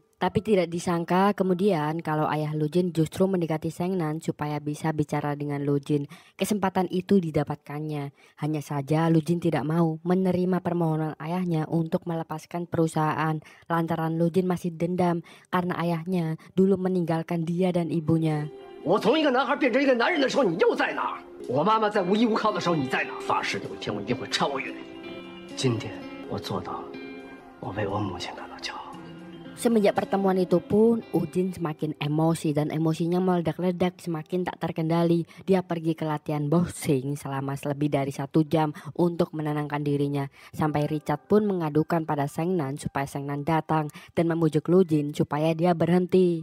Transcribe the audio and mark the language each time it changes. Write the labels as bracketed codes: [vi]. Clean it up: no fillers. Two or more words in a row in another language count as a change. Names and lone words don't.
[id] Tapi tidak disangka kemudian kalau ayah Lu Jin justru mendekati Sheng Nan supaya bisa bicara dengan Lu Jin. Kesempatan itu didapatkannya. Hanya saja Lu Jin tidak mau menerima permohonan ayahnya untuk melepaskan perusahaan lantaran Lu Jin masih dendam karena ayahnya dulu meninggalkan dia dan ibunya. [zh] 我从一个男孩变成一个男人的时候，你又在哪儿？我妈妈在无依无靠的时候，你在哪儿？发誓有一天我一定会超越你。今天我做到了，我为我母亲感到骄傲。 [id] Semenjak pertemuan itu pun, Ujin semakin emosi dan emosinya meledak-ledak semakin tak terkendali. Dia pergi ke latihan boxing selama lebih dari 1 jam untuk menenangkan dirinya. Sampai Richard pun mengadukan pada Sheng Nan supaya Sheng Nan datang dan membujuk Lu Jin supaya dia berhenti.